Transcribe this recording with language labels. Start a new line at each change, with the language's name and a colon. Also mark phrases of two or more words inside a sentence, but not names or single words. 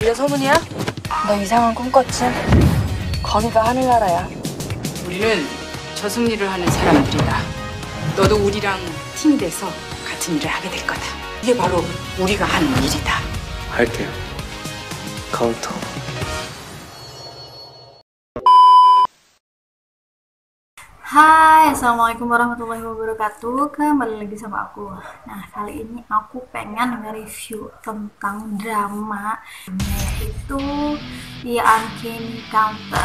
Korean: 네가 서문이야? 너 이상한 꿈 꿨지? 거기가 하늘나라야. 우리는 저승일을 하는 사람들이다. 너도 우리랑 팀이 돼서 같은 일을 하게 될 거다. 이게 바로 우리가 하는 일이다. 할게요. 카운터.
Arabic: Hai, السلام عليكم ورحمة الله وبركاته.
Indonesian: Kembali lagi sama aku. Nah, kali ini aku pengen nge-review tentang drama, yaitu The Uncanny Counter.